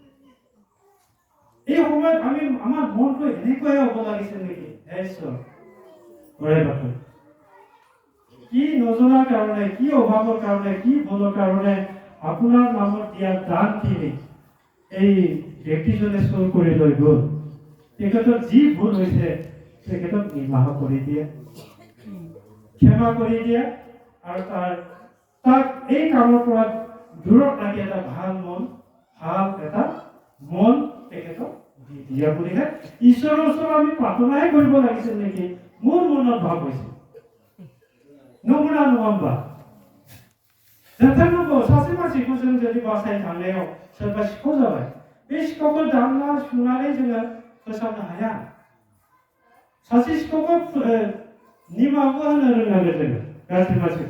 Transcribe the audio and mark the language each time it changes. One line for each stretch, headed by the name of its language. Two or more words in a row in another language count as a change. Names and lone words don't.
Assamese: এই সময়ত আমাৰ মনটো এনেকুৱাই হ'ব লাগিছিল নেকি ঈশ্বৰ বৰাই বাথৌ কি নজনাৰ কাৰণে কি অভাৱৰ কাৰণে কি ভুলৰ কাৰণে আপোনাৰ নামত দিয়া দানখিনি এই ব্যক্তিজনে চুৰ কৰি লৈ গ'ল তেখেতৰ যি ভুল হৈছে তেখেতক নিৰ্বাহ কৰি দিয়ে ক্ষমা কৰি দিয়ে আৰু তাক এই কামৰ পৰা দূৰত ৰাখি এটা ভাল এটা মন তেখেতক দি দিয়া বুলিহে ঈশ্বৰৰ ওচৰত আমি প্ৰাৰ্থনাহে কৰিব লাগিছিল নেকি মোৰ মনত ভাৱ হৈছে
Bodo: नमुना नङा होमबा जाथारनांगौ सासे मानसिखौ जों जुदि बासायनो थांनायाव सोरबा सिखाव जाबाय बे सिखावखौ दामना सुनानै जोङो फोसाबनो हाया सासे सिखावखौ निमाहाबो होनो रोंनांगोन जोङो गाज्रि मानसिखौ